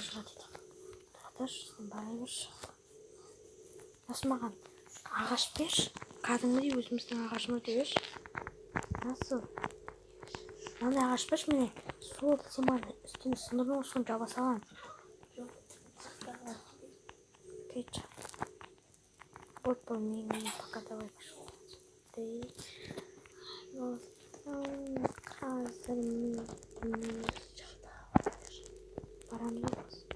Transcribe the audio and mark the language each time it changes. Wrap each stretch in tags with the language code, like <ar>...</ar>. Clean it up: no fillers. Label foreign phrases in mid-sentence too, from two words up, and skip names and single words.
<kk>маған ағаш берші, кәдімгідей өзіміздің ағашымызды берші. Насыл? Мынандай ағаш берші, міне сол сен маған үстіне сындырдың, соны жаба саламын.</kk> <ru>Кетші. Вот мен пока давай пошел.</ru> <kk>Қазір мен барамыз.</kk>